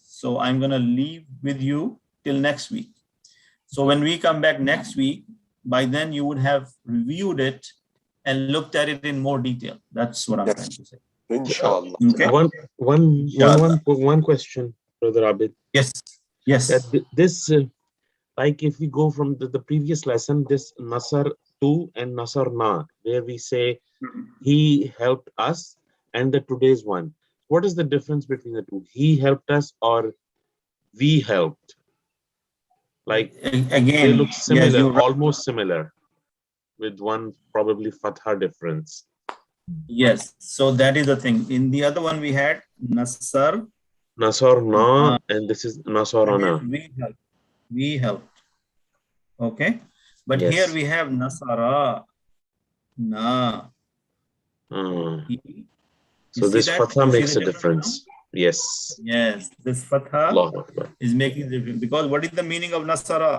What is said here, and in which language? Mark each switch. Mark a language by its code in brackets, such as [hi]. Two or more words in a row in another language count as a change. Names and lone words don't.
[en] So I'm going to leave with you till next week. So when we come back next week, by then you would have reviewed it and looked at it in more detail. That's what I'm trying to say. Inshallah. Okay. One question, Brother Abid. Yes. Yes. This, like if we go from the previous lesson, this Nasar tu and Nasar na, where we say he helped us, and the today's one. What is the difference between the two? He helped us or we helped? Like again, they look similar, yes, almost similar, with one probably fatha difference. Yes. So that is the thing. In the other one we had Nasar. Nasar na, and this is Nasarana. We helped. Okay. But here we have Nasara. Na. So this fatha makes a difference. Yes. Yes. This fatha is making a difference. Because what is the meaning of Nasara?